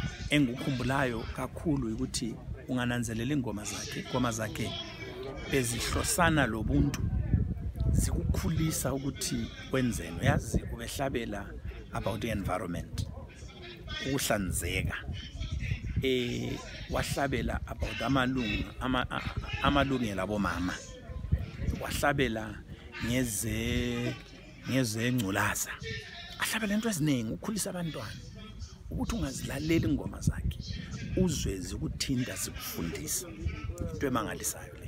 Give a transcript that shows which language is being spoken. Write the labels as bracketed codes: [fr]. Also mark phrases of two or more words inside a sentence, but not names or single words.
[zu] engukhumbulayo kakhulu ukuthi ungananzelela ingoma zakhe bezihlosana lobuntu zikukhulisa ukuthi wenzeni. Yazi ubehlabela [en] about the environment, [zu] ukuhlanzeka, wahlabela about amalungelo abomama, wahlabela ngezengculaza, ahlabela into eziningi ukukhulisa abantwana ukuthi ungazilalela ingoma zakhe uzwe zikuthinta zikufundisa into emangalisayo le.